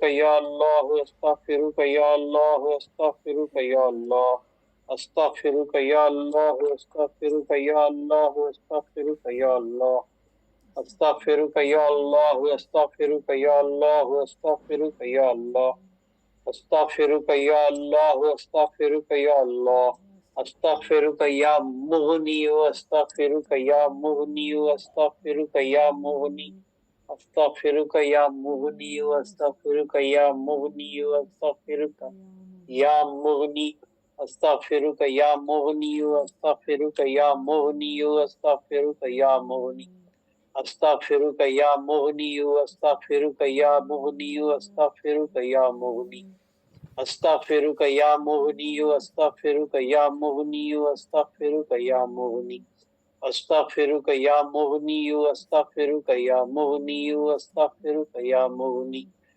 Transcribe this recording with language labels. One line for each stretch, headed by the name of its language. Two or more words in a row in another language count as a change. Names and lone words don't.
Arabic: یا اللہ، استغفرک یا اللہ، استغفرک یا اللہ، استغفرک یا اللہ، استغفرک یا اللہ، استغفرک یا اللہ، استغفرک یا اللہ، استغفرک یا اللہ، استغفرک یا اللہ، استغفرک یا اللہ، استغفرک یا اللہ، استغفرک یا مغنی، استغفرک یا مغنی، استغفرک یا مغنی، استغفرک یا مغنی، استغفرک یا مغنی، استغفرک یا مغنی، استغفرک یا مغنی، استغفرک یا مغنی، استغفرک یا مغنی، استغفرک یا مغنی، استغفرک یا مغنی، استغفرک یا مغنی، استغفرک یا مغنی، استغفرک یا مغنی، استغفرک یا مغنی، استغفرک یا مغنی، استغفرک یا مغنی، استغفرک یا مغنی،